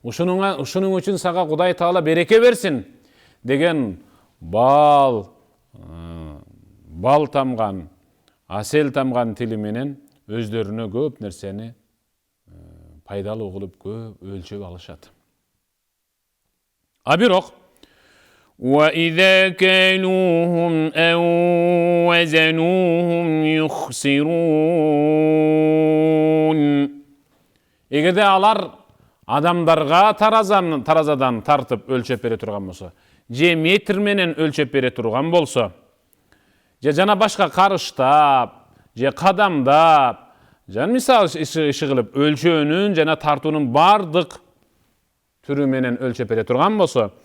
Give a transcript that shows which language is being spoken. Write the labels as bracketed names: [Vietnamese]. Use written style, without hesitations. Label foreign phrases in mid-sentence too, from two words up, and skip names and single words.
[Kyrgyz] ушунун үчүн сага Кудай Таала береке берсин деген бал тамган, асел тамган тили менен өздөрүнө көп нерсени пайдалуу кылып көп өлчөп алышат. А бирок [Arabic] وإذا كالوهم أو وزنوهم يخسرون. [Kyrgyz] эгерде алар адамдарга таразадан тартып өлчөп бере турган болсо, же метр менен өлчөп бере турган болсо, же жана башка карыштап, же кадамдап, жана мисал иши кылып өлчөөнүн жана тартуунун бардык түрү менен өлчөп бере турган болсо,